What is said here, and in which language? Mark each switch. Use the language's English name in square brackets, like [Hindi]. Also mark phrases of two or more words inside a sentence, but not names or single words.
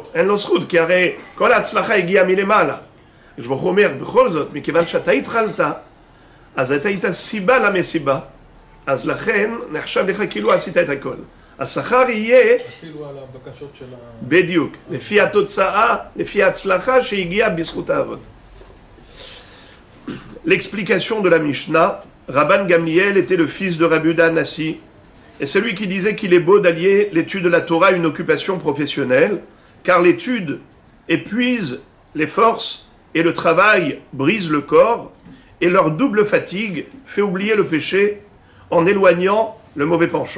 [Hebrew] אין לו זכות, כי הרי כל ההצלחה הגיעה מלמעלה. הקדוש ברוך הוא אומר, בכל זאת, מכיוון שאתה התחלת, אז אתה היית סיבה למסיבה, אז לכן נחשב לך כאילו עשית את הכל. השכר יהיה... אפילו על הבקשות של ה... בדיוק, לפי התוצאה, לפי ההצלחה שהגיעה בזכות האבות. [French] L'explication de la Mishnah, Rabban Gamliel était le fils de Rabbi Yehuda Hanassi, et c'est lui qui disait qu'il est beau d'allier l'étude de la Torah à une occupation professionnelle, car l'étude épuise les forces et le travail brise le corps, et leur double fatigue fait oublier le péché en éloignant le mauvais penchant.